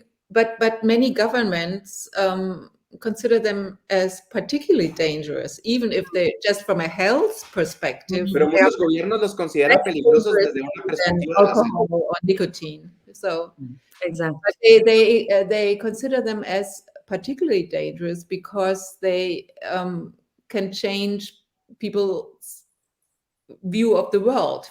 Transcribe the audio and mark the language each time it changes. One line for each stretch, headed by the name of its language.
English: But many governments consider them as particularly dangerous, even if they just from a health perspective.
Spanish: Pero muchos gobiernos los consideran peligrosos desde una perspectiva de la salud.
English: Alcohol or nicotine. So Exactly. but they consider them as particularly dangerous because they can change people's view of the world.